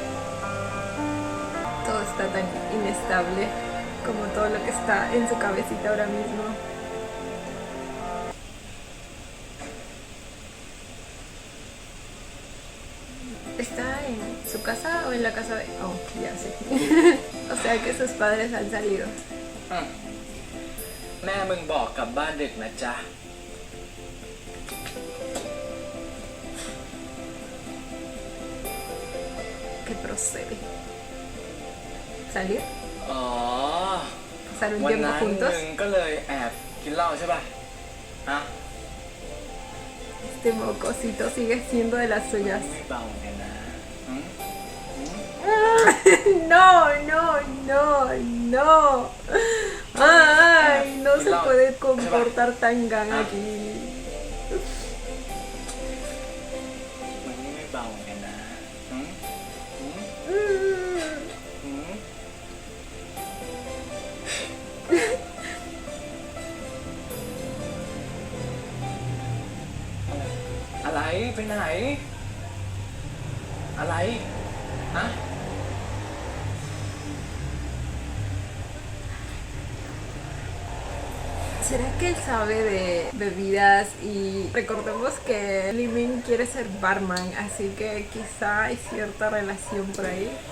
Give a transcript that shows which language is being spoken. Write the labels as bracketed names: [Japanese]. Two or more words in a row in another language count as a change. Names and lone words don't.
[Spanish] Todo está tan inestable como todo lo que está en su cabecita ahora mismo. ¿Está en su casa o en la casa de...? Oh, ya sé. O sea que sus padres han salido. [Thai] แม่มึงบอกกลับบ้านดึกนะจ๊ะ [Spanish] ¿Qué procede? ¿Salir? [Thai] อ๋อ [Spanish] ¿Pasar un [Thai] วัน [Spanish] tiempo [Thai] นั้น [Spanish] juntos? [Thai] มึงก็เลยแอบกินเหล้าใช่ป่ะฮะ [Spanish] Este mocosito sigue siendo de las suyas. [Thai] ไม่เบาเหมือนกันนะหืม [Spanish] No, no, no, no. Ay, no se puede comportar tan gan aquí. [Thai] มึงนี่ไม่เบาเหมือนกันนะหืมหืม Mm. หืมอะไรไปไหน อะไรฮะ [Spanish] ¿Será que él sabe de bebidas? Y recordemos que Lee Min quiere ser barman, así que quizá hay cierta relación por ahí.